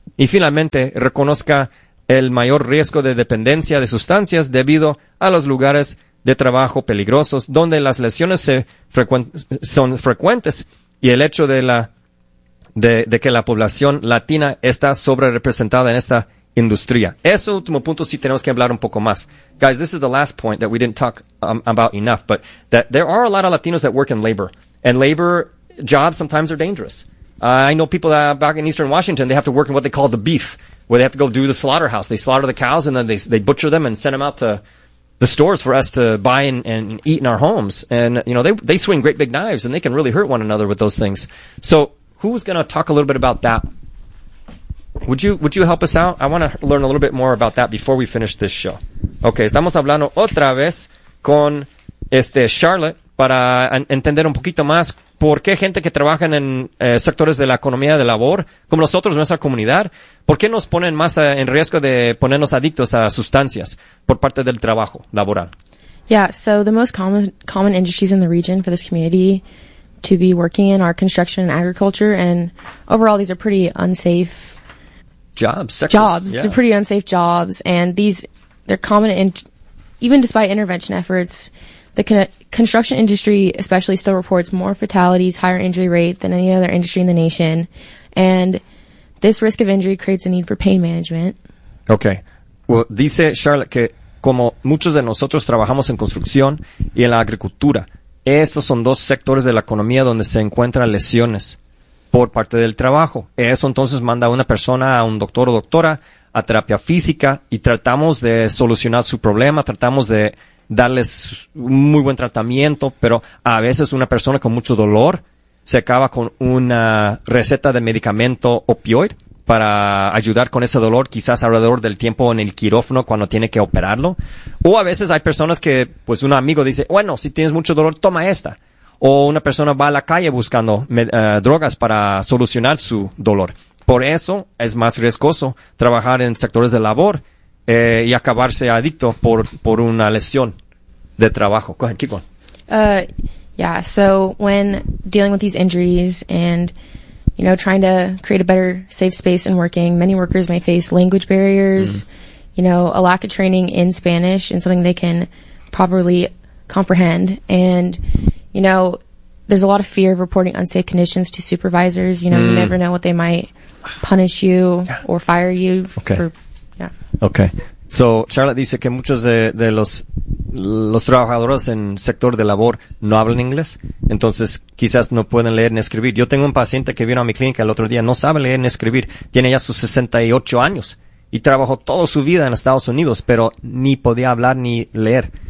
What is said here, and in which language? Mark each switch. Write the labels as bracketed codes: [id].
[es] Y finalmente, reconozca el mayor riesgo de dependencia de sustancias debido a los lugares de trabajo peligrosos donde las lesiones son frecuentes y el hecho de que la población latina está sobre representada en esta industria. Ese último punto sí tenemos que hablar un poco más. [en] Guys, this is the last point that we didn't talk about enough, but that there are a lot of Latinos that work in labor, and labor jobs sometimes are dangerous. I know people that back in Eastern Washington, they have to work in what they call the beef, where they have to go do the slaughterhouse. They slaughter the cows and then they butcher them and send them out to the stores for us to buy and eat in our homes. And, you know, they swing great big knives and they can really hurt one another with those things. So who's going to talk a little bit about that? Would you help us out? I want to learn a little bit more about that before we finish this show. [es] Okay, estamos hablando otra vez con Charlotte para entender un poquito más por qué gente que trabaja en sectores de la economía de labor, como nosotros, nuestra comunidad, por qué nos ponen más en riesgo de ponernos adictos a sustancias por parte del trabajo laboral. [en] Yeah, so the most common industries in the region for this community to be working in are construction and agriculture, and overall these are pretty unsafe jobs. Sectors. Jobs, yeah. They're pretty unsafe jobs, and they're common in, even despite intervention efforts, the construction industry especially still reports more fatalities, higher injury rate than any other industry in the nation, and this risk of injury creates a need for pain management. Okay. [es] Well, dice Charlotte que como muchos de nosotros trabajamos en construcción y en la agricultura, estos son dos sectores de la economía donde se encuentran lesiones por parte del trabajo. Eso entonces manda a una persona a un doctor o doctora a terapia física y tratamos de solucionar su problema, tratamos de darles un muy buen tratamiento, pero a veces una persona con mucho dolor se acaba con una receta de medicamento opioide para ayudar con ese dolor, quizás alrededor del tiempo en el quirófano cuando tiene que operarlo. O a veces hay personas que, pues un amigo dice, bueno, si tienes mucho dolor, toma esta. O una persona va a la calle buscando drogas para solucionar su dolor. Por eso es más riesgoso trabajar en sectores de labor y acabarse adicto por una lesión de trabajo. [en] Go ahead, keep going. Yeah, so when dealing with these injuries and, you know, trying to create a better safe space in working, many workers may face language barriers, mm-hmm. you know, a lack of training in Spanish and something they can properly comprehend. And, you know, there's a lot of fear of reporting unsafe conditions to supervisors. You know, mm-hmm. you never know what they might punish you yeah. or fire you okay. for, yeah. Okay. [es] So Charlotte dice que muchos de los trabajadores en sector de labor no hablan inglés, entonces quizás no pueden leer ni escribir. Yo tengo un paciente que vino a mi clínica el otro día, no sabe leer ni escribir, tiene ya sus 68 años y trabajó toda su vida en Estados Unidos, pero ni podía hablar ni leer.